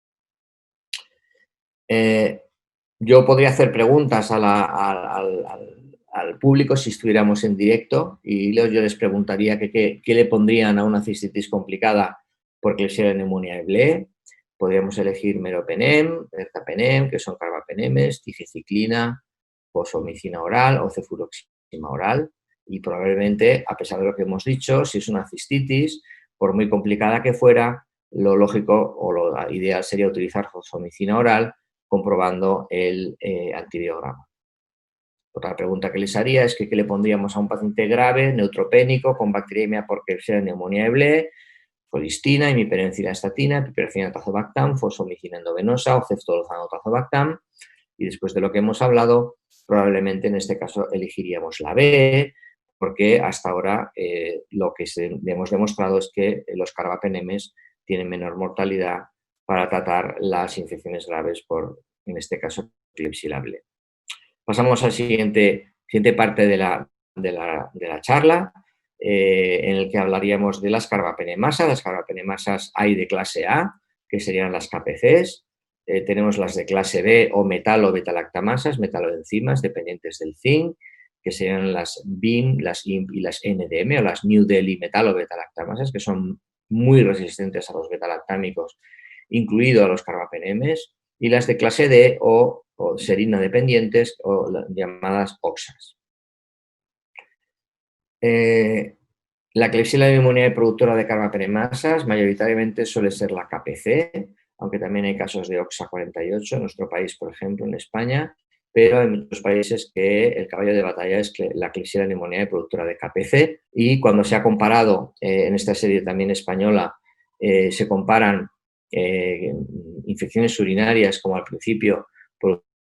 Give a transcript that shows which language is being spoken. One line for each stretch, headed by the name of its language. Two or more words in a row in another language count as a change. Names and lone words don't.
Spanish: Yo podría hacer preguntas al público si estuviéramos en directo y yo les preguntaría qué le pondrían a una cistitis complicada por Klebsiella pneumoniae BLE. Podríamos elegir meropenem, ertapenem, que son carbapenemes, tigecyclina, fosfomicina oral o cefuroxima oral. Y probablemente, a pesar de lo que hemos dicho, si es una cistitis, por muy complicada que fuera, lo lógico o lo ideal sería utilizar fosfomicina oral comprobando el antibiograma. Otra pregunta que les haría es que qué le pondríamos a un paciente grave, neutropénico, con bacteriemia por Klebsiella pneumoniae BLE, colistina, imiperencina estatina, piperacina tazobactam, fosfomicina endovenosa o ceftolozano tazobactam. Y después de lo que hemos hablado, probablemente en este caso elegiríamos la B, porque hasta ahora lo que hemos demostrado es que los carbapenemes tienen menor mortalidad para tratar las infecciones graves por, en este caso, Klebsiella BLE. Pasamos a la siguiente parte de la charla, en el que hablaríamos de las carbapenemasas. Las carbapenemasas hay de clase A, que serían las KPCs. Tenemos las de clase B o metalo-betalactamasas, metaloenzimas dependientes del zinc, que serían las BIM, las IMP y las NDM, o las New Delhi metalo-betalactamasas, que son muy resistentes a los betalactámicos, incluido a los carbapenemes, y las de clase D o serina dependientes o llamadas OXAs. La Klebsiella pneumoniae productora de carbapenemasas mayoritariamente suele ser la KPC, aunque también hay casos de OXA48 en nuestro país, por ejemplo, en España, pero hay muchos países que el caballo de batalla es la Klebsiella pneumoniae productora de KPC, y cuando se ha comparado en esta serie también española, se comparan infecciones urinarias como al principio por